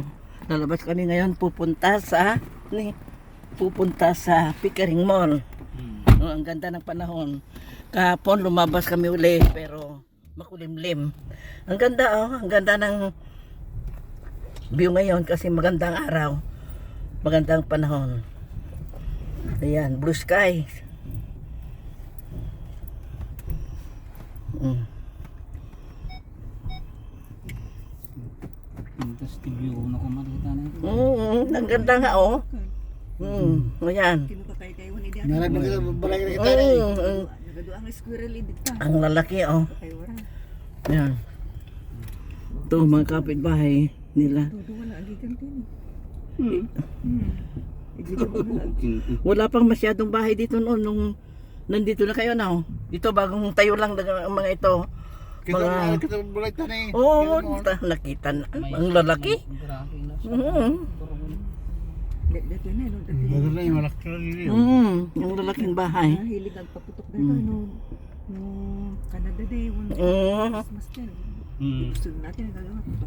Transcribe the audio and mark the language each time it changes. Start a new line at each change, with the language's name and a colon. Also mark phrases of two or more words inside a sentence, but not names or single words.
Filipino: Lalabas kami ngayon, pupunta sa Pickering Mall. Ang ganda ng panahon. Kahapon lumabas kami uli pero makulimlim. Ang ganda ang ganda ng view ngayon kasi magandang araw. Magandang panahon. Ayan,
English: blue sky. Fantastic view
Filipino: na ko makita na ito. Ang ganda nga ayan.
Iloko: Narag na kita balay na kita na.
Filipino: Ang lalaki Ayan. Ito mga kapitbahay nila. Wala pang masyadong bahay dito noon nung nandito na kayo na. Ito bagong tayo lang ang mga ito.
Iloko: Kita balay ta na.
Filipino: Nakita na. Ang lalaki. Dito na no. Dito na yung malaki rin. Ang lalaking bahay. Hilig nagpaputok dito no Canada Day Christmas din. Gusto natin nagagawa putok.